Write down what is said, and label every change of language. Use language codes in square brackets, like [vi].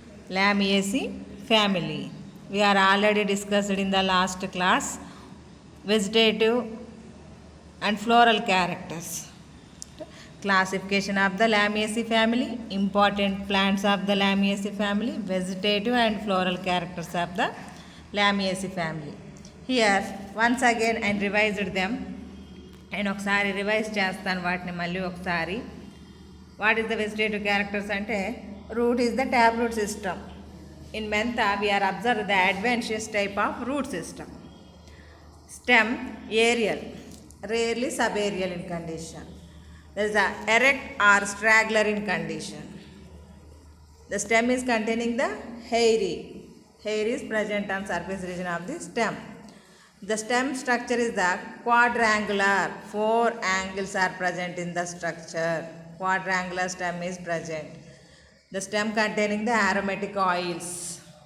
[en] Lamiaceae family. We are already discussed in the last class vegetative and floral characters. Classification of the Lamiaceae family, important plants of the Lamiaceae family, vegetative and floral characters of the Lamiaceae family. Here once again I revised them. [te] నేను ఒకసారి revise చేస్తాను వాటిని మళ్ళీ ఒకసారి. [en] What is the vegetative characters అంటే root is the tap root system. In Mentha we are observe the adventitious type of root system. Stem aerial, rarely subaerial in condition. There is the erect or straggler in condition. The stem is containing the hairy. Hair is present on surface region of the stem. The stem structure is the quadrangular. 4 angles are present in the structure. Quadrangular stem is present. The stem containing the aromatic oils.